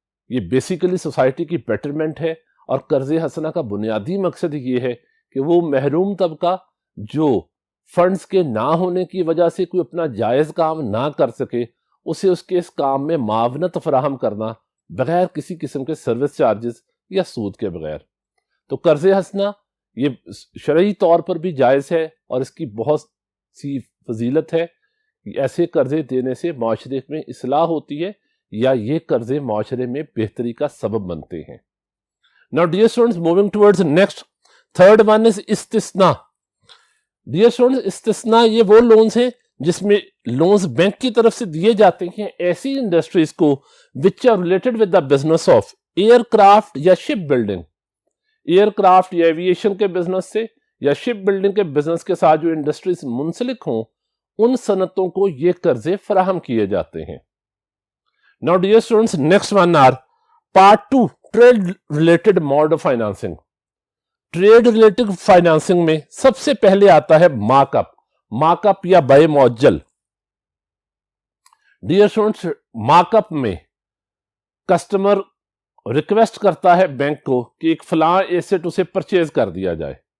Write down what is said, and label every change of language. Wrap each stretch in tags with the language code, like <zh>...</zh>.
<ur>یہ basically society کی betterment ہے اور قرض حسنہ کا بنیادی مقصد یہ ہے کہ وہ محروم طبقہ جو فنڈز کے نہ ہونے کی وجہ سے کوئی اپنا جائز کام نہ کر سکے, اسے اس کے اس کام میں معاونت فراہم کرنا بغیر کسی قسم کے سروس چارجز یا سود کے بغیر. تو قرض حسنہ یہ شرعی طور پر بھی جائز ہے اور اس کی بہت سی فضیلت ہے. ایسے قرضے دینے سے معاشرے میں اصلاح ہوتی ہے یا یہ قرضے معاشرے میں بہتری کا سبب بنتے ہیں.</ur> <en>Now dear students, moving towards next, third one is استثناء.</en> <ur>Dear students, استثناء یہ وہ لونز ہیں جس میں لونز بینک کی طرف سے دیے جاتے ہیں ایسی انڈسٹریز کو</ur> <en>which are related with the business of</en> <ur>year craft یا شپ بلڈنگ. ایئر کرافٹ یا ایویشن کے بزنس سے یا شپ بلڈنگ کے بزنس کے ساتھ جو انڈسٹریز منسلک ہوں, ان صنعتوں کو یہ قرضے فراہم کیے جاتے ہیں.</ur> <en>Now dear students, next one are part 2, trade related mode of financing.</en> <ur>Trade related financing میں سب سے پہلے آتا ہے مارک اپ یا بے معجل. ڈیئر اسٹوڈنٹس, مارک اپ میں کسٹمر ریکویسٹ کرتا ہے بینک کو کہ ایک فلاں ایسٹ اسے پرچیز کر دیا جائے.</ur>